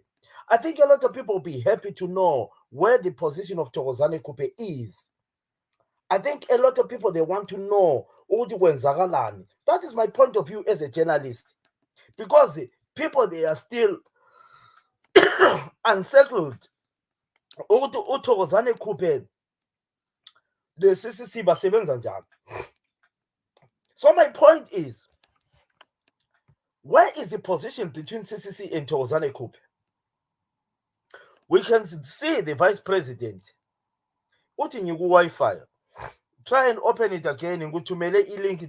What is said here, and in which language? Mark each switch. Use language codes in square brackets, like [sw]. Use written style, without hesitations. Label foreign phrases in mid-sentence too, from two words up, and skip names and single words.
[en] I think a lot of people will be happy to know where the position of Thokozane Khuphe is. I think a lot of people, they want to know that is my point of view as a journalist, because people, they are still unsettled. [nd] Thokozane Khuphe, the CCC basebenza njani. [en] So my point is, where is the position between CCC and Thokozane Khuphe? We can see the vice president. What in your Wi-Fi? Try and open it again and go to Mele link.